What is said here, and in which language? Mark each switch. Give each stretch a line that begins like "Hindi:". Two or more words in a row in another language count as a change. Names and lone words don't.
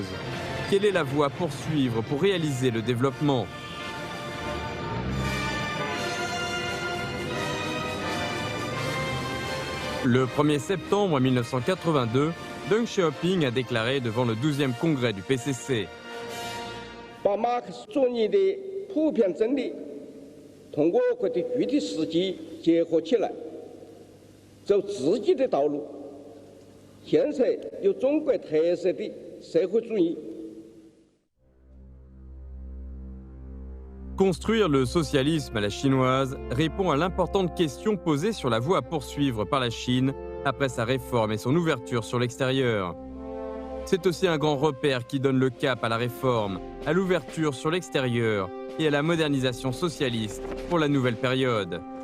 French: Quelle est la voie à poursuivre pour réaliser le développement ? Le 1er septembre 1982, Deng Xiaoping a déclaré devant le 12e congrès du PCC.
Chinese: 把马克思主义的普遍真理通过我国的具体实际结合起来，走自己的道路，建设有中国特色的社会主义。
French: Construire le socialisme à la chinoise répond à l'importante question posée sur la voie à poursuivre par la Chine après sa réforme et son ouverture sur l'extérieur. C'est aussi un grand repère qui donne le cap à la réforme, à l'ouverture sur l'extérieur et à la modernisation socialiste pour la nouvelle période.